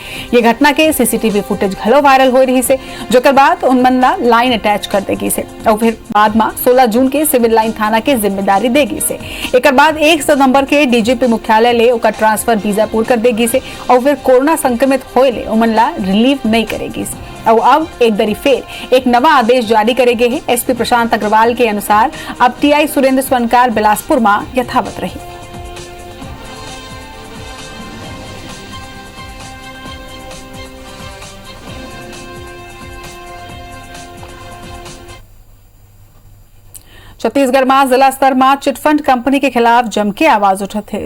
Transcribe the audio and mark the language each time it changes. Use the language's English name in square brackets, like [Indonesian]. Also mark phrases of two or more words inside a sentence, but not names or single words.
[Chhattisgarhi] ये घटना के CCTV फुटेज घलो वायरल हो रही से, जोकर बाद उनमन लाइन अटैच कर देगी से और फिर बाद में 16 जून के सिविल लाइन थाना के जिम्मेदारी देगी से। एक बाद 1 सितंबर के डीजीपी मुख्यालय ले ओकर ट्रांसफर बीजापुर कर देगी से और फिर कोरोना संक्रमित होए ले उमनला रिलीव नहीं करेगी से। और अब एक दरी फेर एक नवा आदेश जारी करेगे है। SP प्रशांत अग्रवाल के अनुसार अब TI सुरेंद्र स्वर्णकार बिलासपुर में यथावत रही। छत्तीसगढ़ में जिला स्तर में चिटफंड कंपनी के खिलाफ जम के आवाज उठत है।